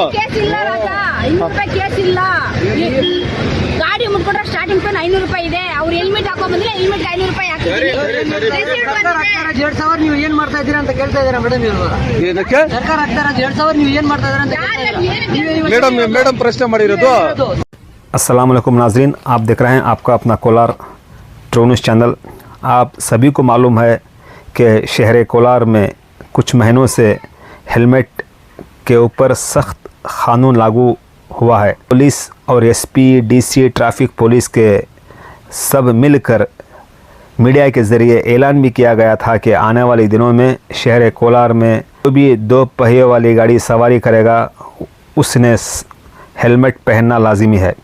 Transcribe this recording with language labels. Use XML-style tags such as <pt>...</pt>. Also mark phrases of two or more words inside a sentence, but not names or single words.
<kn>ಕೇಸ್ ಇಲ್ಲ ರಾಜ, 500 ರೂಪಾಯಿ ಕೇಸ್ ಇಲ್ಲ. ಗಾಡಿ ಮುಟ್ಕೊಂಡ್ರೆ</kn> <en>starting fine</en> <kn>500 ರೂಪಾಯಿ ಇದೆ. ಅವ್ರು ಹೆಲ್ಮೆಟ್ ಹಾಕೋ ಬಂದ್ರೆ ಹೆಲ್ಮೆಟ್ 500 ರೂಪಾಯಿ ಹಾಕಿದ್ರೆ 2,000 ನೀವು ಏನ್ ಮಾಡ್ತಾ ಇದ್ದೀರಾ ಅಂತ ಕೇಳ್ತಾ ಇದ್ದೀರಾ ಮೇಡಮ್? ಏನಕ್ಕೆ ಸರ್ಕಾರ ಹಾಕ್ತಾರ 2,000 ನೀವು ಏನ್ ಮಾಡ್ತಾ ಇದ್ದೀರಾ ಅಂತ ಮೇಡಮ್ ಪ್ರಶ್ನೆ ಮಾಡಿರೋದು.</kn> <ur>السلام علیکم ناظرین، آپ دیکھ رہے ہیں آپ کا اپنا کولار ٹرو نیوز چینل. آپ سبھی کو معلوم ہے کہ شہر کولار میں کچھ مہینوں سے ہیلمٹ کے اوپر سخت قانون لاگو ہوا ہے. پولیس اور ایس پی، ڈی سی,</ur> <en>traffic police</en> <ur>کے سب مل کر میڈیا کے ذریعے اعلان بھی کیا گیا تھا کہ آنے والے دنوں میں شہر کولار میں جو بھی 2 پہیے والی گاڑی سواری کرے گا اس نے ہیلمٹ پہننا لازمی ہے.</ur>